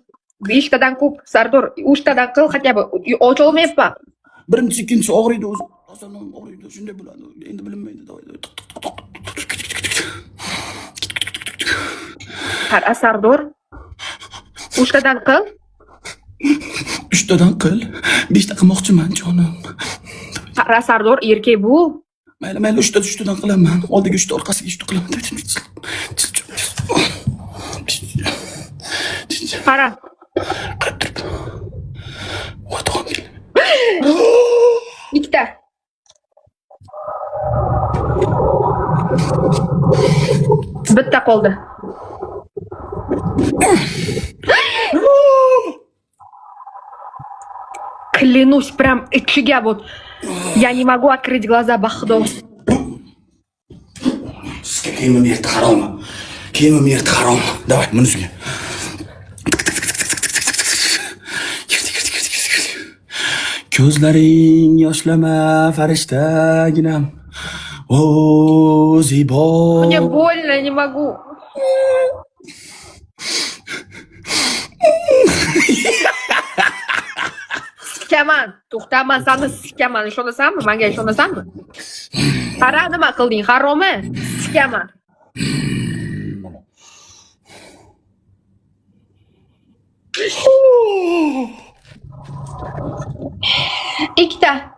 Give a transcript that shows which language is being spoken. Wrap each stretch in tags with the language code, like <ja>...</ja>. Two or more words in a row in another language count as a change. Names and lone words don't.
<uz>Beshtadan ko'p, Sardor, 3tadan qil,</uz> <ru>хотя бы ocholmayapman.</ru> <uz>Birinchi, ikkinchi og'riydi o'zi. qilmasdan og'riydi, shunday bo'ladi. Endi bilinmaydi. Qara Sardor. 3 tadan qil. 3 tadan qil. 5 ta qilmoqchiman, jonim. Qara Sardor, erkak bu. Mayli, 3 tadan qilaman. Oldiga 3 ta, orqasiga 3 ta qilaman. Qara. Ikkita. Bitta qoldi.</uz> <ru>Клянусь, прям ichiga вот. Я не могу открыть глаза, Бахдо.</ru> <uz>Sizga kiyimim yerda harom. Kiyimim yerda harom. Давай, buni sizga. Ko'zlaring yoshlama farishtaginam. O zibo.</uz> <ru>Мне больно, не могу.</ru> <uz>Sikaman. To'xtaman, seni sikaman. Ishonasanmi? Menga ishonasanmi? Qara, nima qilding? Haromi? Sikaman. Ikkita.</uz>